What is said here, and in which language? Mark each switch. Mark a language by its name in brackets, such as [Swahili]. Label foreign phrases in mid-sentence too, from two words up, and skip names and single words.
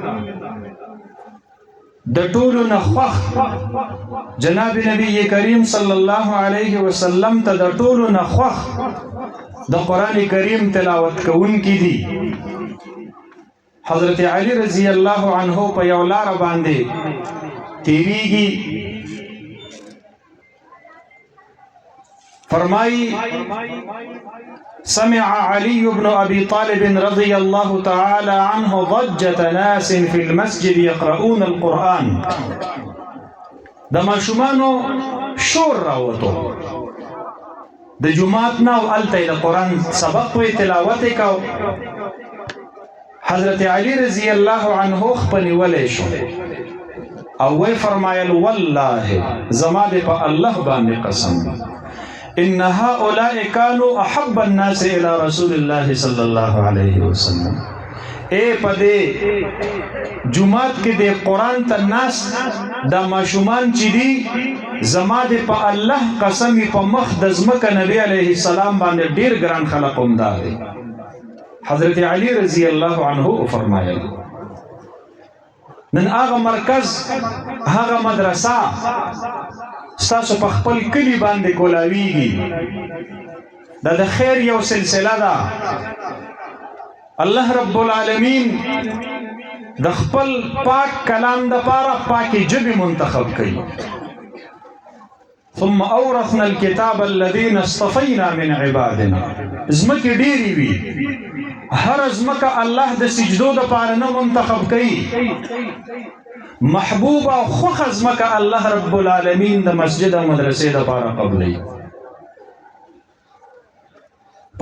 [Pashto] د ټولو نه خوښ جناب نبی کریم [Arabic] صلی الله علیه وسلم [Pashto] ته د ټولو نه خوښ د قرآن کریم تلاوت کوونکي دي حضرت علی [Arabic] رضی الله عنه [Pashto] په یو لاره باندې تیریږي فرمایي [Arabic] سمع علي بن أبي طالب رضي الله تعالى عنه ضجة ناس في المسجد يقرؤون القرآن [Pashto] د ماشومانو شور راوتو د جماعت نه او الته د قرآن سبق وی تلاوت کو حضرت علی [Arabic] رضی الله عنه [Pashto] خپل ولې شو او وی فرمایل والله زما دې په الله باندې قسم [Arabic] ان هؤلاء كانوا احب الناس الى رسول الله صلى الله عليه وسلم [Pashto] اے پدې جمعات کې د قرآن ته ناس د ماشومان چې دي زما دې په الله قسم په مخ د ځمکه نبی [Arabic] علیه السلام [Pashto] باندې ډیر ګران خلق هم دي حضرت علی [Arabic] رضی الله عنه [Pashto] فرمایل نن هغه مرکز هغه مدرسه ستاسو په خپل کلی باندې کولاویږي دا د خیر یو سلسله ده الله رب العالمین د خپل پاک کلام د پاره پاکي ژبې منتخب کړي [Arabic] ثم اورثنا الكتاب الذين اصطفينا من عبادنا [Pashto] زمکه ډیری وی هر زمکه الله د سجدو د پاره نه منتخب کړي محبوب او خوخ زمکه الله رب العالمین د مسجد او مدرسې د پاره قبلې په